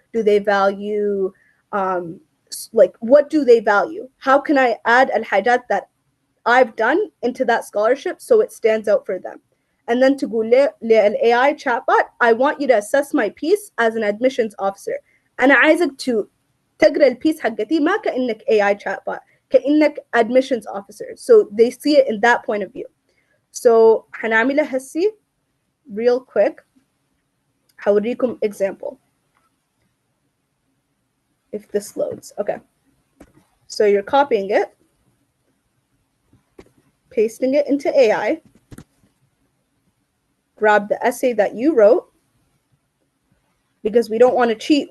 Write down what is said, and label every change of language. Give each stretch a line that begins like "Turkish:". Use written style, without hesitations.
English: Do they value like what do they value? How can I add al-hajat that I've done into that scholarship so it stands out for them? And then to go AI chatbot, I want you to assess my piece as an admissions officer.
Arabic: أنا عايزك to تقرأ البيس حقتي ما كأنك AI chatbot, كأنك
English: admissions officer. So they see it in that point of view. So
Arabic: حنعملها هسي
English: real quick.
Arabic: هوريكم example.
English: If this loads. Okay. So you're copying it, pasting it into AI, grab the essay that you wrote, because we don't want to cheat.